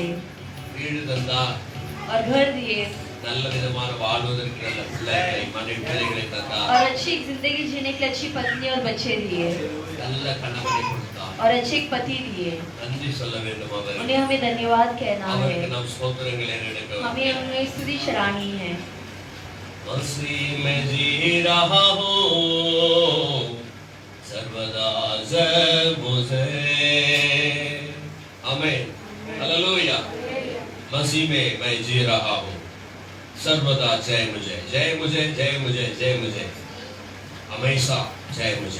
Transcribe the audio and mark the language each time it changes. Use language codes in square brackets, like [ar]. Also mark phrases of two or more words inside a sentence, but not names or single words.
[ta] வீடு தந்தார், [hi] और घर दिए [ta] நல்ல விதமான வாழ்வதற்கு நல்ல பிள்ளைகளை மனைவிகளை தந்தார், [hi] और अच्छी जिंदगी जीने के लिए अच्छी पत्नी और बच्चे दिए [ta] நல்ல கணவனை கொடுத்தார். [hi] और अच्छे एक पति दिए। [ta] நன்றி சொல்ல வேண்டும் அவருக்கு. [hi] उन्हें हमें धन्यवाद कहना है, [ta] அவருக்கு நாம் ஸ்தோத்திரங்களை எடுக்க [hi] हमें उन्हें स्तुति चढ़ानी है। मसीह में जी रहा हूँ, सर्वदा जय मुझे। आमीन, हालेलुया। मसीह में मैं जी रहा हूँ, सर्वदा जय मुझे, जय मुझे, जय मुझे, जय मुझे, हमेशा जय मुझे।